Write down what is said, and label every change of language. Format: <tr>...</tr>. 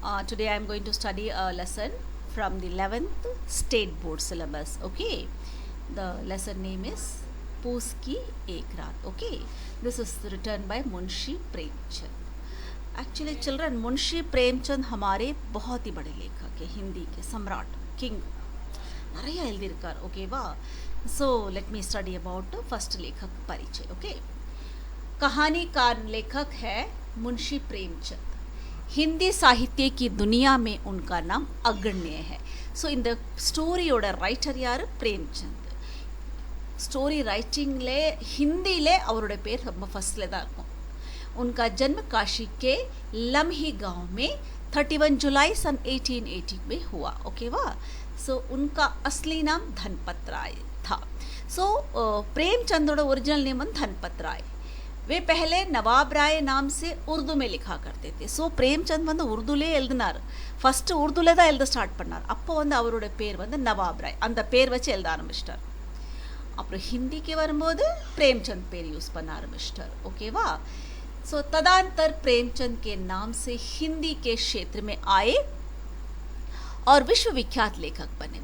<en>Today I am going to study a lesson from the 11th State Board syllabus. Okay, the lesson name is Poos Ki Ek Raat. Okay, this is written by Munshi Premchand. Actually, children,</en> <hi>Munshi Premchand हमारे बहुत ही बड़े लेखक है, हिंदी के सम्राट, king</hi> <ta>நிறைய எழுதியிருக்கார். ஓகேவா?</ta> <en>so let me study about first</en> <hi>लेखक परिचय. ओके, कहानीकार लेखक है मुंशी प्रेमचंद. हिंदी साहित्य की दुनिया में उनका नाम अग्रण्य है.</hi> <ta>ஸோ இந்த ஸ்டோரியோட ரைட்டர் யார்? பிரேம்சந்த். ஸ்டோரி ரைட்டிங்லே ஹிந்தியிலே அவரோட பேர் ரொம்ப ஃபர்ஸ்ட்ல தான் இருக்கும்.</ta> <hi>उनका जन्म काशी के लम्ही गांव में 31 जुलाई सन 1880 में हुआ. ओके वाह. सो उनका असली नाम धनपत राय था. सो प्रेमचंदोட ओरिजिनल नेम धनपत राय. वे पहले नवाब राय नाम से उर्दू में लिखा करते थे.</hi> <ta>ஸோ பிரேம்சந்த் வந்து உருதுலே எழுதினார். ஃபஸ்ட்டு உருதுலே தான் எழுத ஸ்டார்ட் பண்ணார். அப்போ வந்து அவரோட பேர் வந்து நவாப் ராய். அந்த பேர் வச்சு எழுத ஆரம்பிச்சிட்டார். அப்புறம் ஹிந்திக்கு வரும்போது प्रेमचंद பேர் யூஸ் பண்ண ஆரம்பிச்சிட்டார். ஓகேவா?</ta> <hi>सो तदंतर प्रेमचंद के नाम से हिंदी के क्षेत्र में आए और विश्वविख्यात लेखक बने.</hi>